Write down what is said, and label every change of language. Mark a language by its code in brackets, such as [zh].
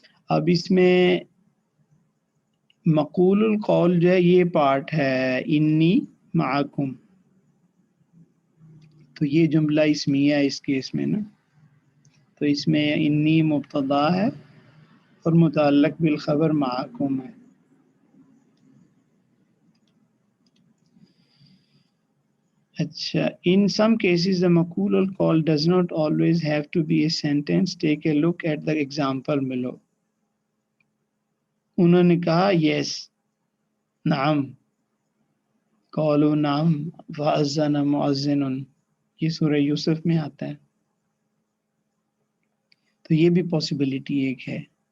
[ur] اب اس میں مقول القول جو ہے یہ پارٹ ہے انی معکم، تو یہ جملہ اسمیہ ہے اس کیس میں نا. تو اس میں انی مبتدا ہے اور متعلق بالخبر معکم ہے. اچھا، [en] in some cases the مقول call does not always have to be a sentence. Take a look at the example below. [ur] انہوں نے کہا yes، نعم، [ar] قالوا نعم، فأذن مؤذن، [ur] یہ سورہ یوسف میں آتا ہے. تو یہ بھی پاسبلٹی ایک ہے.